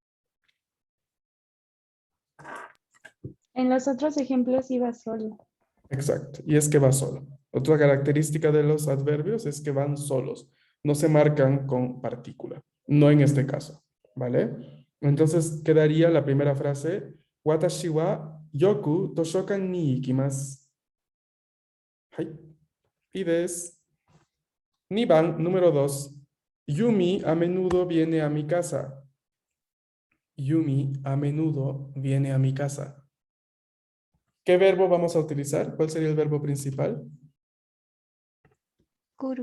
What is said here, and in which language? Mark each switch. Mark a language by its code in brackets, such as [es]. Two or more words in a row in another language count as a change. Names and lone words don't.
[es] En los otros ejemplos iba solo. Exacto, y es que va solo. Otra característica de los adverbios es que van solos, no se marcan con partícula, no en este caso, ¿vale? Entonces quedaría la primera frase, [ja] 私はよく図書館に行きます. Hai. [es] Pides. Niban, número 2. Yumi a menudo viene a mi casa. Yumi a menudo viene a mi casa. ¿Qué verbo vamos a utilizar? ¿Cuál sería el verbo principal? [ja] Kuru.